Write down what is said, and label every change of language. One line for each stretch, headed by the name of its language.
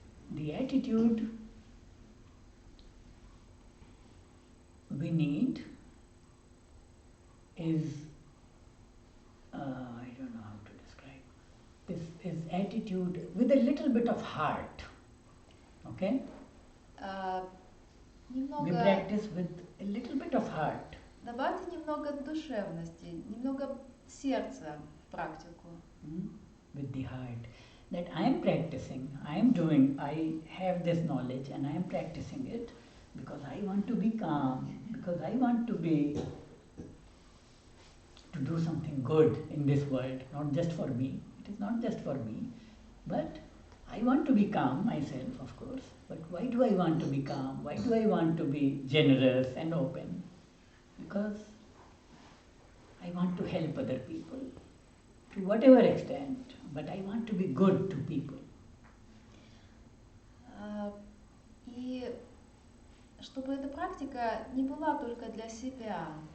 English: The attitude we need is, I don't know how to describe, this is attitude with a little bit of heart, okay? We practice with a little bit of heart.
Russian: Добавьте немного душевности, немного сердца в практику.
English: With the heart. That I am practicing, I have this knowledge and I am practicing it because I want to be calm, because I want to do something good in this world, not just for me. It is not just for me, but I want to be calm myself, of course. But why do I want to be calm? Why do I want to be generous and open? Because I want to help other people to whatever extent, but I want to be good to people.
Russian: И чтобы эта практика не была только для себя.